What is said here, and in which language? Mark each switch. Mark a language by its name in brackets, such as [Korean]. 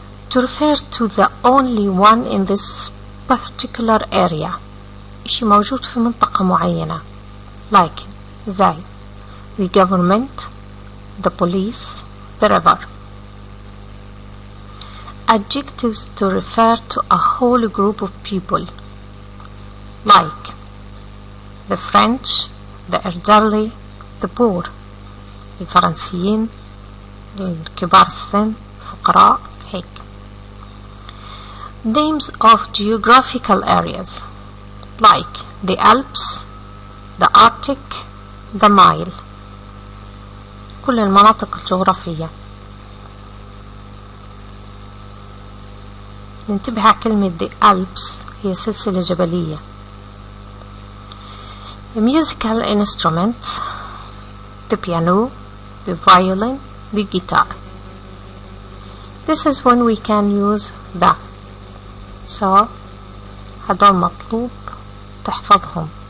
[English] To refer to the only one in this particular area [Arabic] إشي موجود في منطقة معينة [English] like زي the government, the police, the river. Adjectives to refer to a whole group of people like the French, the elderly, the poor. [Arabic] الفرنسيين، الكبار السن، الفقراء، هيك. [English] Names of geographical areas like the Alps, the Arctic, the Nile. [Arabic] كل المناطق الجغرافية. ننتبه على كلمة the Alps هي سلسلة جبلية. [English] Musical instruments the piano, the violin, the guitar. This is when we can use the. [Arabic] So هدول مطلوب تحفظهم.